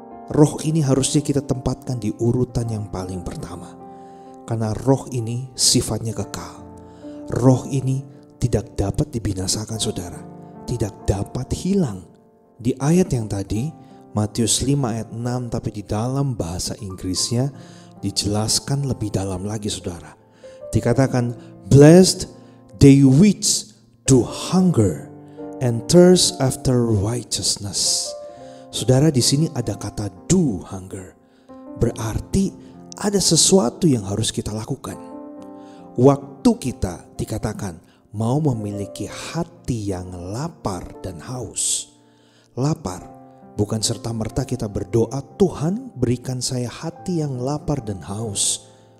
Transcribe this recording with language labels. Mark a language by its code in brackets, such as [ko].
[id] Roh ini harusnya kita tempatkan di urutan yang paling pertama, karena roh ini sifatnya kekal. Roh ini tidak dapat dibinasakan saudara, tidak dapat hilang. Di ayat yang tadi, Matius 5 ayat 6, tapi di dalam bahasa Inggrisnya dijelaskan lebih dalam lagi saudara. Dikatakan, [en] blessed they which do hunger and thirst after righteousness. [id] Saudara, di sini ada kata [en] do hunger. [id] Berarti ada sesuatu yang harus kita lakukan. Waktu kita dikatakan mau memiliki hati yang lapar dan haus. Lapar bukan serta-merta kita berdoa, Tuhan berikan saya hati yang lapar dan haus.